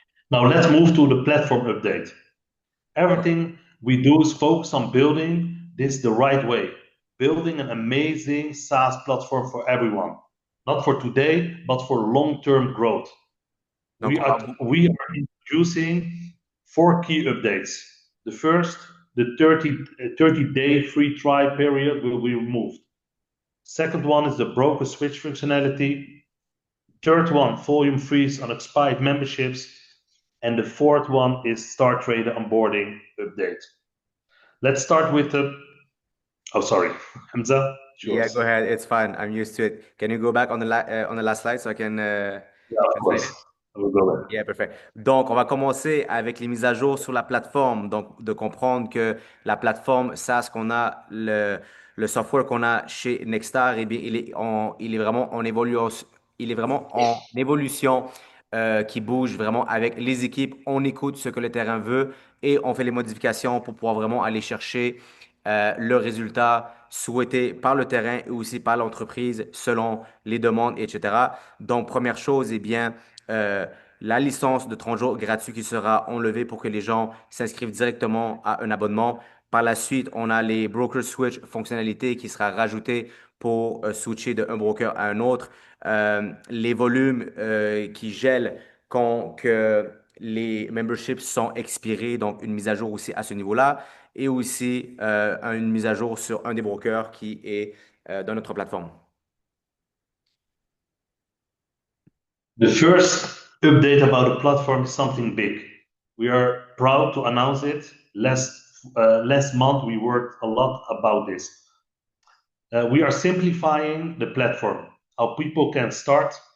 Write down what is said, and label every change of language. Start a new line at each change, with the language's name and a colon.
English: Now let's move to the platform update. Everything we do is focused on building this the right way, building an amazing SaaS platform for everyone, not for today, but for long-term growth.
French: Donc,
English: We are introducing 4 key updates. The first, the 30-day free trial period will be removed. Second one is the broker switch functionality. Third one, volume freeze on expired memberships. And the fourth one is Star Trader onboarding update. Let's start with the. Oh, sorry, Hamza, it's yeah, yours. go ahead. It's fine. I'm used to it. Can you go back on on the last slide so I can Yeah, of translate course. it? I will go there.
French: Yeah, parfait. Donc, on va commencer avec les mises à jour sur la plateforme. Donc, de comprendre que la plateforme SaaS qu'on a, le software qu'on a chez Nextstar, eh bien, il est vraiment en évolution, il est vraiment en évolution qui bouge vraiment avec les équipes. On écoute ce que le terrain veut et on fait les modifications pour pouvoir vraiment aller chercher le résultat souhaité par le terrain et aussi par l'entreprise selon les demandes, etc. Donc, première chose, eh bien, la licence de 30 jours gratuit qui sera enlevée pour que les gens s'inscrivent directement à un abonnement. Par la suite, on a les broker switch fonctionnalités qui sera rajoutée pour switcher d'un broker à un autre. Les volumes qui gèlent quand que les memberships sont expirés, donc une mise à jour aussi à ce niveau-là, et aussi une mise à jour sur un des brokers qui est dans notre plateforme.
English: The first update about the platform is something big. We are proud to announce it. Last month, we worked a lot about this. We are simplifying the platform, how people can start.